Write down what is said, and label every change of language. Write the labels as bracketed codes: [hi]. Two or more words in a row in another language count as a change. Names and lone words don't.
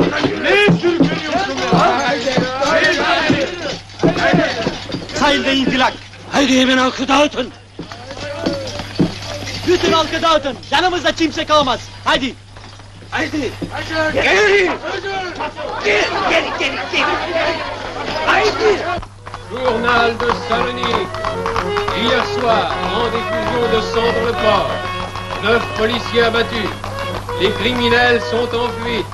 [tr] Ne sürükleniyorsun ya? Sahilde infilak! Haydi hemen halkı dağıtın! Bütün halkı dağıtın! Yanımızda kimse kalmaz! Haydi! Ajde! Geri! Geri! Ajde! [fr] Journal de Salonique. Hier soir, grande effusion de sang dans le port. 9 policiers abattus. Les criminels sont en fuite.